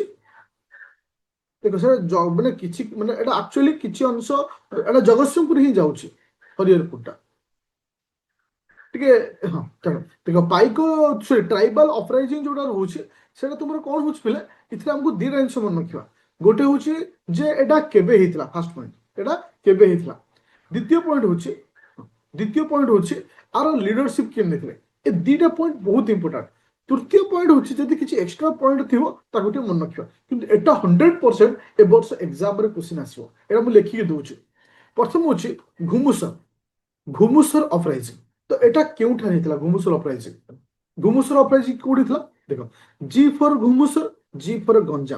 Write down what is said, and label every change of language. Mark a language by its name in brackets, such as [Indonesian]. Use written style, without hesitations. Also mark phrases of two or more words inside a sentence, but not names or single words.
[Odia] ଦେଖ ସେଟା ମାନେ କିଛି ମାନେ ଏଟା ଆକ୍ଚୁଆଲି କିଛି ଅଂଶ ଏଟା ଜଗତସିଂହପୁର ହିଁ ଯାଉଛି ହରିହରପୁରଟା ଟିକେ ହଁ ଛାଡ଼ ଦେଖ ପାଇକ [English] tribal uprising [Odia] ଯୋଉଟା ରହୁଛି ସେଟା ତୁମର କଣ ହଉଛି ପିଲା ଏଥିରେ ଆମକୁ ଦିଟା ଜିନିଷ ମନେ ରଖିବା ଗୋଟେ ହଉଛି ଯେ ଏଟା କେବେ ହେଇଥିଲା [English] first point [Odia] ଏଟା କେବେ ହେଇଥିଲା [Bangla] দ্বিতীয় পয়েন্ট হচ্ছে দ্বিতীয় পয়েন্ট হচ্ছে আর লিডরশিপ [Odia] কিଏ ନେଇଥିଲେ ଏ ଦିଟା ପଏଣ୍ଟ ବହୁତ ଇମ୍ପୋର୍ଟାଣ୍ଟ। ତୃତୀୟ ପଏଣ୍ଟ ହଉଛି ଯଦି କିଛି [English] extra point [Odia] ଥିବ ତାକୁ ଟିକେ ମନେ ରଖିବା, କିନ୍ତୁ ଏଟା 100% ଏ ବର୍ଷ ଏକ୍ସାମରେ କ୍ୱେଶ୍ଚିନ୍ ଆସିବ। ଏଇଟା ମୁଁ ଲେଖିକି ଦଉଛି। ପ୍ରଥମ ହଉଛି ଘୁମୁସର ଘୁମୁସର ଅପରାଇଜିଂ। ତ ଏଟା କେଉଁଠାରେ ହେଇଥିଲା ଘୁମୁସର ଅପରାଇଜିଂ? ଘୁମୁସର ଅପରାଇଜିଂ କୋଉଠି ଥିଲା ଦେଖ, [English] G for [Odia] ଘୁମୁସର, [English] G for [Odia] ଗଞ୍ଜାମ।